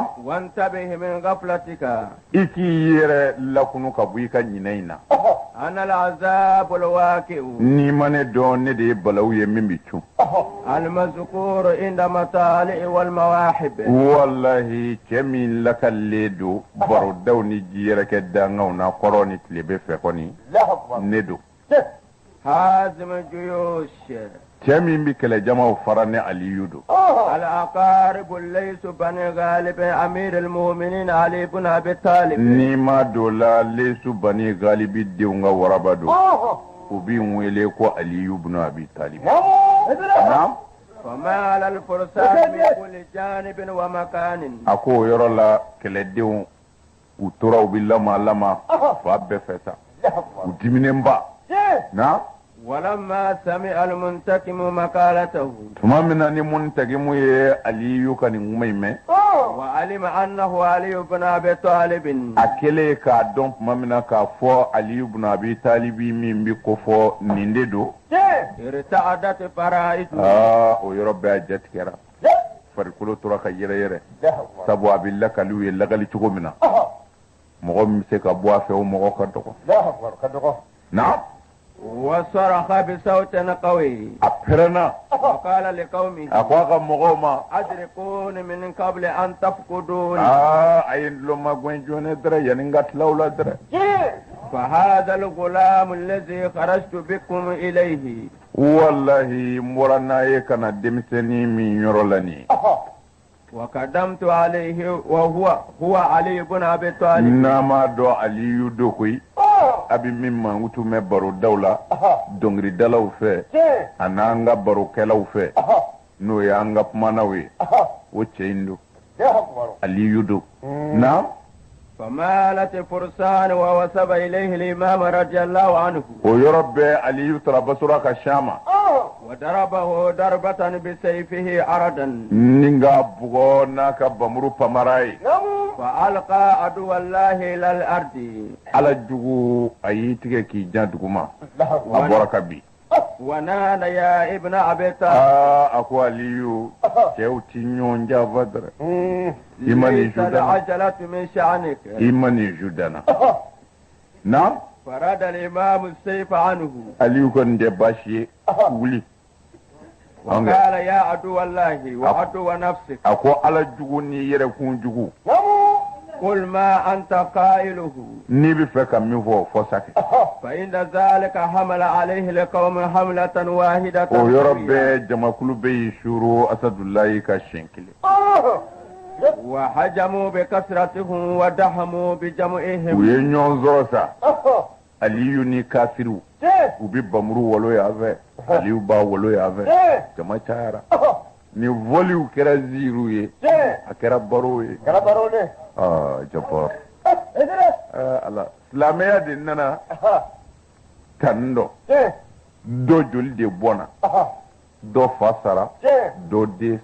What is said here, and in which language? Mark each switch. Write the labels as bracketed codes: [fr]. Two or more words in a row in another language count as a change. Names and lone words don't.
[ar] وانتبه من غفلتك [bm] i k'i yɛrɛ lakunu ka bɔ i ka ɲinɛ in na [ar] أنا العذاب الواقع [bm] n'i ma ne dɔn ne de ye balawu ye min bi cun [ar] المذكور عند مطالع والمواهب [bm] wallahi cɛ min lakalilen don barodaw ni jiyɛrɛkɛ dangaw na kɔrɔ ni tilebe fɛ kɔni ne don [ar] هازم الجيوش [bm] cɛ min bi kɛlɛjamaw fara ne aliyu don [ar] الأقارب ليس بني غالب أمير المؤمنين علي بن أبي طالب [bm] n'i ma don la lesu bani galibi denw ka waraba don u b'i wele ko aliyu bin abi talib naam [ar] فما على الفرسان من كل جانب ومكان [bm] a ko o yɔrɔ la kɛlɛdenw u tora u bi lama fa bɛɛ fɛ sa u diminenba na [ar] ولما سمع المنتقم مقالته [bm] tuma min na ni muntakimu ye aliyu ka nin kuma in mɛn [ar] وعلم أنه علي بن أبي طالب [bm] a kɛlen k'a dɔn tuma min na k'a fɔ aliyu bin abi talibi min bi ko fɔ nin de don [ar] ارتعدت فرائضه [bm] o yɔrɔ bɛɛ jatigɛra farikolo tora ka yɛrɛyɛrɛ sabu a bɛ lakaliw ye lagali cogo min na mɔgɔ min bɛ se ka bɔ a fɛ o mɔgɔ ka dɔgɔ na [ar] وصرخ بصوت قوي [bm] a pɛrɛnna [ar] وقال لقومه [bm] a ko a ka mɔgɔw ma [ar] أدركوني من قبل أن تفقدوني [bm] a ye n dulon ma gɛn jɔnɛ dɛrɛ yanni n ka tila u la dɛrɛ [ar] فهذا الغلام الذي خرجت بكم إليه [bm] wallahi n bɔra n'a ye ka na denmisɛnnin min yɔrɔ la nin ye [ar] وقدمت عليه وهو علي بن أبي طالب [bm] n'a ma dɔn aliyu do koyi a bɛ min mankutu mɛn barodaw la dɔnkilidalaw fɛ a n'an ka barokɛlaw fɛ n'o ye an ka kumanaw ye o cɛ in don aliyu do na [ar] فمالت فرسان ووسب إليه الإمام رضي الله عنه [bm] o yɔrɔ bɛɛ aliyu taara basura ka Shama [ar] وضربه ضربة بسيفه عرضا [bm] ni n ka bugɔ n'a ka bamuru pamara ye [ar] فألقى عدو الله إلى الأرض [bm] ala jugu a y'i tigɛ k'i jan duguma a bɔra ka bin [ar] ونادى يا ابن أبي طالب [bm] a ko aliyu cɛw ti ɲɔgɔn janfa dɛrɛ i ma nin [ar] ليس [bm] ju dana [ar] العجلة من شأنك [bm] i ma nin ju dana na [ar] فرد الإمام السيف عنه [bm] aliyu kɔni tɛ baasi ye wuli [ar] وقال يا عدو الله وعدو نفسك [bm] a ko ala jugu ni yɛrɛkun jugu [ar] قل ما أنت قائله [bm] n'i bɛ fɛ ka min fɔ fɔ sakɛ [ar] فإن ذلك حمل عليه لقوم حملة واحدة [bm] o yɔrɔ bɛɛ jamakulu bɛ y'i suru asadulayi ka siɲɛ kelen [ar] وهجموا بكثرتهم ودهموا [bm] u [ar] بجمعهم [bm] ye ɲɔgɔn sɔrɔ sa aliyu ni kafiriw u bɛ bamuru walo yan fɛ aliyu b'a walo yan fɛ jama cayara ni voliw kɛra ziiriw ye a kɛra barow ye jabbar ala silamɛya de nana tan dɔ dɔ joli de bɔnna dɔ fa sara dɔ den